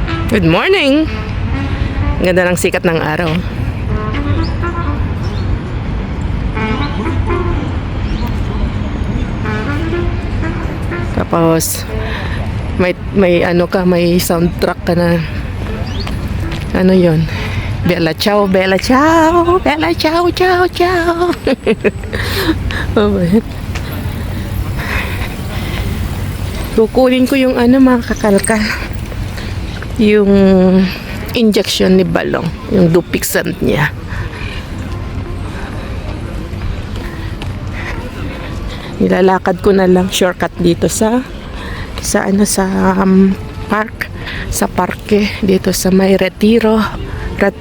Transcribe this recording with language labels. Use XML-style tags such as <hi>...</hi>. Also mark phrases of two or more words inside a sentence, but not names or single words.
<en>Good morning!</en> <tl>Ganda ng sikat ng araw. Tapos may ano ka, may soundtrack ka na. Ano 'yon?</tl> <it>Bella ciao, bella ciao, bella ciao, ciao, ciao.</it> <tl>Oh, kukunin ko yung ano, mga kakalkal. Yung injection ni Balong, yung Dupixent niya. Nilalakad ko na lang shortcut dito sa park, sa parke dito sa may Retiro Park.</tl>